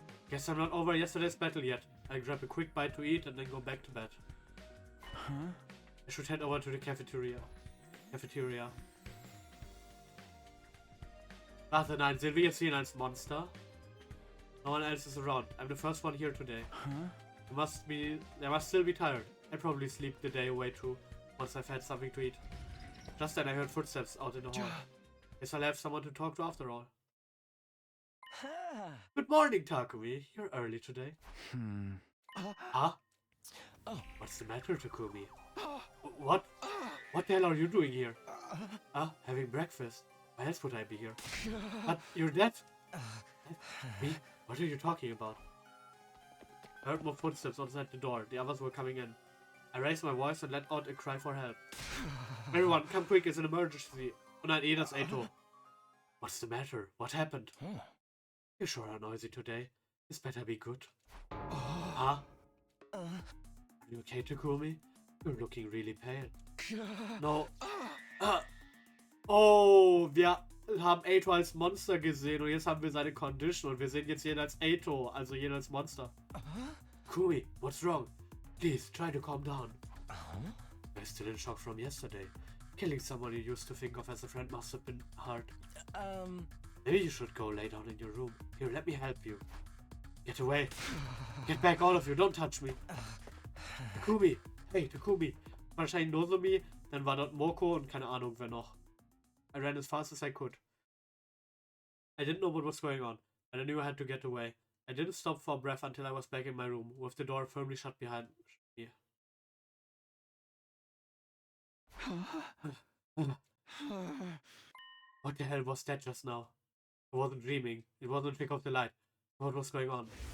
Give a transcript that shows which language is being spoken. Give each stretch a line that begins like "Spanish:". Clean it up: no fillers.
English: Guess I'm not over yesterday's battle yet. I grab a quick bite to eat and then go back to bed. I should head over to the cafeteria.
German: Warte, nein, sind wir jetzt hier als Monster?
English: No one else is around. I'm the first one here today. Huh? They must still be tired. I'll probably sleep the day away too, once I've had something to eat. Just then I heard footsteps out in the hall. Guess I'll have someone to talk to after all. Good morning, Takumi. You're early today. Huh? Oh. What's the matter, Takumi? What? What the hell are you doing here? Having breakfast. Why else would I be here? But you're dead. Me? What are you talking about? I heard more footsteps outside the door. The others were coming in. I raised my voice and let out a cry for help. Everyone, come quick, it's an emergency.
German: Oh nein, das Eito.
English: What's the matter? What happened? You sure are noisy today. This better be good. Huh? Are you okay, Takumi? You're looking really pale. No.
German: Oh, wir haben Eito als Monster gesehen und jetzt haben wir seine Condition und wir sehen jetzt jeden als Eito, also jeden als Monster.
English: Takumi, what's wrong? Please, try to calm down. I'm still in shock from yesterday. Killing someone you used to think of as a friend must have been hard. Maybe you should go lay down in your room. Here, let me help you. Get away. Get back, all of you. Don't touch me. Takumi. Hey, Takumi.
German: Wahrscheinlich Nozomi. Dann war dort Moko und keine Ahnung, wer noch.
English: I ran as fast as I could. I didn't know what was going on, but I knew I had to get away. I didn't stop for breath until I was back in my room, with the door firmly shut behind me. What the hell was that just now? I wasn't dreaming. It wasn't a trick of the light. What was going on?